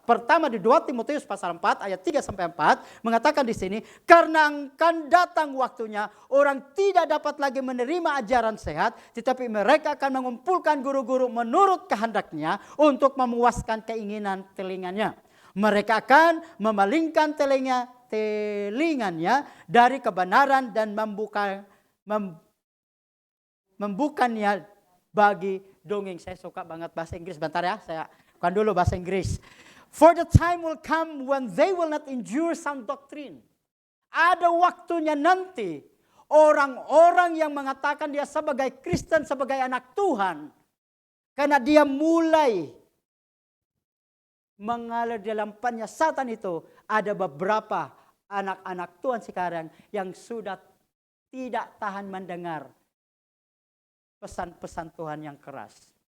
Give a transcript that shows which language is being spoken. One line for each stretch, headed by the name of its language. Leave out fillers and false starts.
Indonesian: Pertama di 2 Timotius pasal 4 ayat 3-4 mengatakan di sini, karena akan datang waktunya orang tidak dapat lagi menerima ajaran sehat, tetapi mereka akan mengumpulkan guru-guru menurut kehendaknya untuk memuaskan keinginan telinganya. Mereka akan memalingkan telinganya dari kebenaran dan membukanya bagi dongeng. Saya suka banget bahasa Inggris. Bentar ya, saya kan dulu bahasa Inggris.
English: For the time will come when they will not endure sound doctrine.
Indonesian: Ada waktunya nanti orang-orang yang mengatakan dia sebagai Kristen, sebagai anak Tuhan, karena dia mulai mengalir dalam penyesatan itu, ada beberapa anak-anak Tuhan sekarang yang sudah tidak tahan mendengar pesan-pesan Tuhan yang keras.